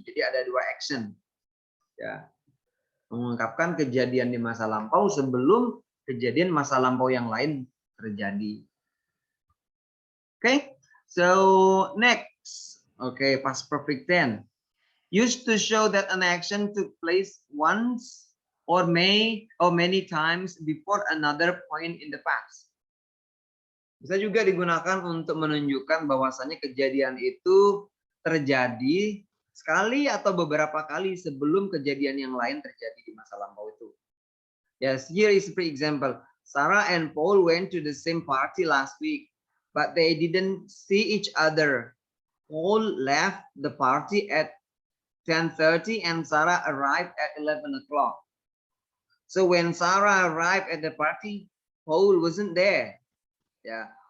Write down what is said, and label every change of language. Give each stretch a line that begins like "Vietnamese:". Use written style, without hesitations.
Indonesian: Jadi ada dua action. Ya. Mengungkapkan kejadian di masa lampau sebelum kejadian masa lampau yang lain terjadi. Okay?
English: So next. Okay, past perfect tense. Used to show that an action took place once or many times before another point in the past.
Indonesian: Bisa juga digunakan untuk menunjukkan bahwasannya kejadian itu terjadi sekali atau beberapa kali sebelum kejadian yang lain terjadi di masa lampau itu.
English: Yes, here is for example. Sarah and Paul went to the same party last week, but they didn't see each other. Paul left the party at 10:30 and Sarah arrived at 11 o'clock. So when Sarah arrived at the party, Paul wasn't there. Yeah.